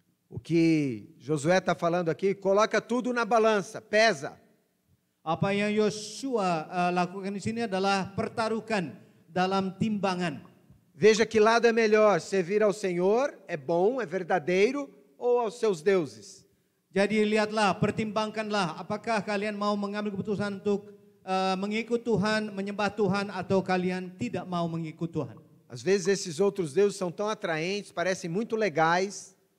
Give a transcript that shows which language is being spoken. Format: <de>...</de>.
<pt>O que Josué está falando aqui, coloca tudo na balança, pesa.</pt> <id>Apa yang Yosua lakukan di sini adalah pertaruhkan dalam timbangan.</id> <pt>Veja que lado é melhor, servir ao Senhor, é bom, é verdadeiro, ou aos seus deuses.</pt> <id>Jadi lihatlah, pertimbangkanlah, apakah kalian mau mengambil keputusan untuk mengikut Tuhan, menyembah Tuhan, atau kalian tidak mau mengikut Tuhan.</id> <pt>Às vezes esses outros deuses são tão atraentes, parecem muito legais.</pt>